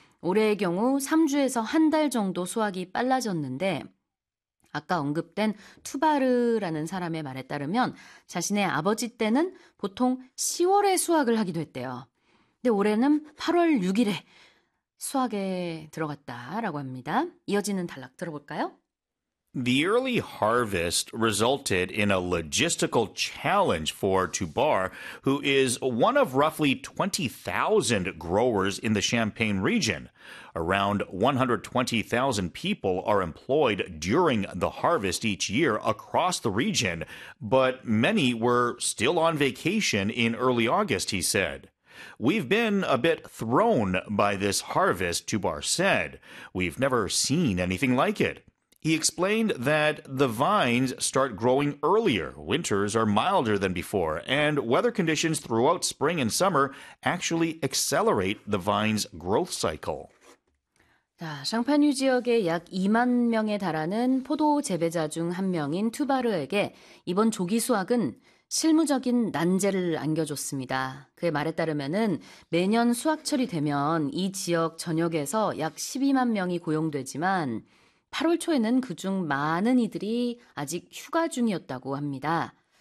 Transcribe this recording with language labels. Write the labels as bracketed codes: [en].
[ko] 올해의 경우 3주에서 한 달 정도 수확이 빨라졌는데 아까 언급된 투바르라는 사람의 말에 따르면 자신의 아버지 때는 보통 10월에 수확을 하기도 했대요. 근데 올해는 8월 6일에 수확에 들어갔다라고 합니다. 이어지는 단락 들어볼까요? [en] The early harvest resulted in a logistical challenge for Tubar, who is one of roughly 20,000 growers in the Champagne region. Around 120,000 people are employed during the harvest each year across the region, but many were still on vacation in early August, he said. We've been a bit thrown by this harvest, Tubar said. We've never seen anything like it. He explained that the vines start growing earlier, winters are milder than before, and weather conditions throughout spring and summer actually accelerate the vine's growth cycle. [ko] 자, 샹파뉴 지역의 약 2만 명에 달하는 포도 재배자 중 한 명인 투바르에게 이번 조기 수확은 실무적인 난제를 안겨줬습니다. 그의 말에 따르면은 매년 수확철이 되면 이 지역 전역에서 약 12만 명이 고용되지만 8월 초에는 그중 많은 이들이 아직 휴가 중이었다고 합니다.